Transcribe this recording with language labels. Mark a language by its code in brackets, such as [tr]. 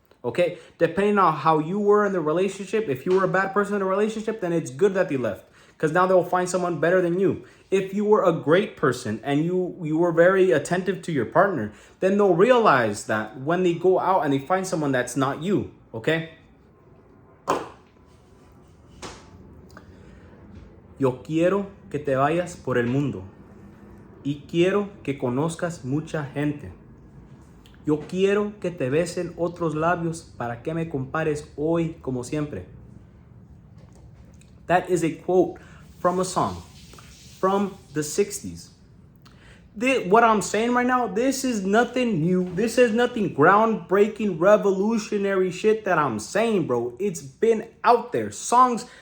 [en] Okay, depending on how you were in the relationship, if you were a bad person in the relationship, then it's good that they left, because now they'll find someone better than you. If you were a great person and you were very attentive to your partner, then they'll realize that when they go out and they find someone that's not you. Okay. [es] Yo quiero que te vayas por el mundo y quiero que conozcas mucha gente. Yo quiero que te besen otros labios para que me compares hoy como siempre. [en] That is a quote from a song from the 60s. What I'm saying right now, this is nothing new. This is nothing groundbreaking, revolutionary shit that I'm saying, bro. It's been out there. Songs